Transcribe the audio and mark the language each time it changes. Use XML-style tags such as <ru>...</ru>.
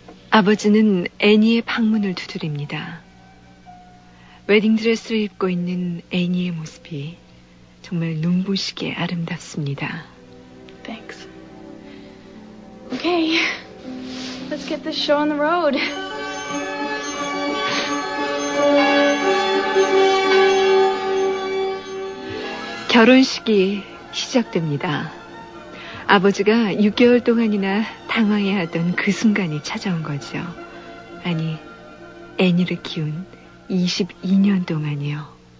<ko>아버지는 애니의 방문을 두드립니다. 웨딩드레스를 입고 있는 애니의 모습이 정말 눈부시게 아름답습니다.</ko> <en>Thanks. Okay, let's get this show on the road.</en> <ko>(웃음) 결혼식이 시작됩니다. 아버지가 6개월 동안이나 당황해하던 그 순간이 찾아온 거죠. 아니, 애니를 키운 22년 동안이요.</ko>